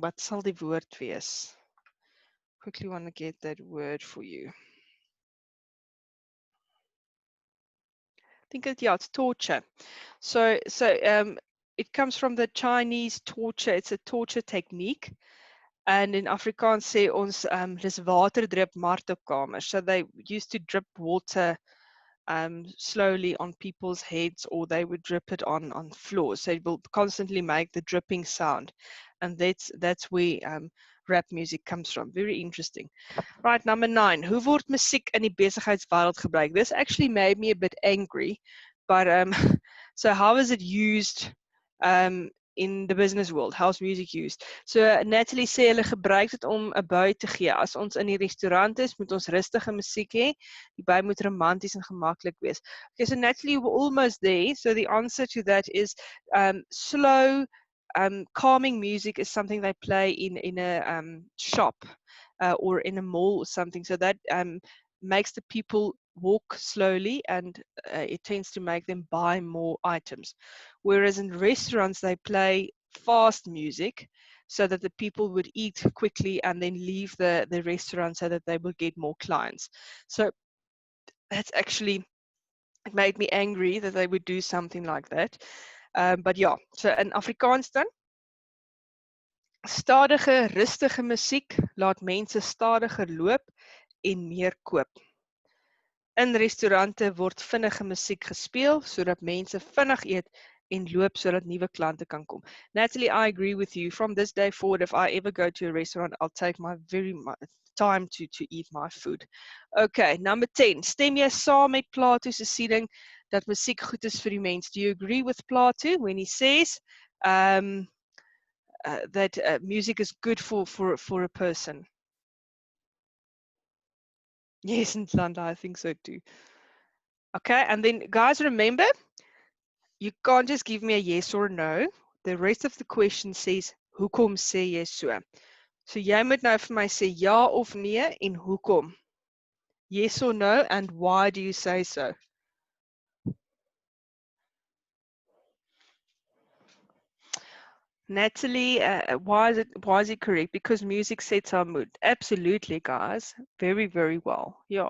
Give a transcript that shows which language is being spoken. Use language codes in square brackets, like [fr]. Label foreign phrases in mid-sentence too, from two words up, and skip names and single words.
[af] Wat sal die woord wees? [en] Quickly want to get that word for you. I think it's torture. So it comes from the Chinese torture. It's a torture technique. And in Afrikaans sê ons dis waterdrip martelkamer. So they used to drip water slowly on people's heads, or they would drip it on floors. So it will constantly make the dripping sound. And that's where rap music comes from. Very interesting. Right, number 9. [af] Hoe word musiek in die besigheidswêreld gebruik? [en] This actually made me a bit angry, but so how is it used in the business world? How's music used? [af] So Natalie sê hulle gebruik dit om 'n bui te gee. As ons in die restaurant is, moet ons rustige musiek hê. Die bui moet romanties en gemaklik wees. [en] Okay, so Natalie, we're almost there. So the answer to that is slow, calming music is something they play in a shop or in a mall or something. So that makes the people walk slowly, and it tends to make them buy more items. Whereas in restaurants, they play fast music so that the people would eat quickly and then leave the restaurant so that they will get more clients. So that's actually, it made me angry that they would do something like that. But yeah, so in Afrikaans [af] dan, stadige, rustige musiek laat mense stadiger loop en meer koop. In restaurante word vinnige musiek gespeel sodat mense vinnig eet en loop sodat nuwe klante kan kom. [en] Natalie, I agree with you. From this day forward, if I ever go to a restaurant, I'll take my time to eat my food. Okay, number 10. [af] Stem jy saam met Plato se siening dat musiek goed is vir die mens? [en] Do you agree with Plato when he says that music is good for a person? Yes, Ntlanda, I think so too. Okay, and then guys, remember, you can't just give me a yes or no. The rest of the question says, [af] hoekom sê jy so? So jy moet nou vir my sê ja of nee en hoekom. [en] Yes or no, and why do you say so? Natalie, why is it correct? Because music sets our mood. Absolutely, guys. Very, very well. Yeah.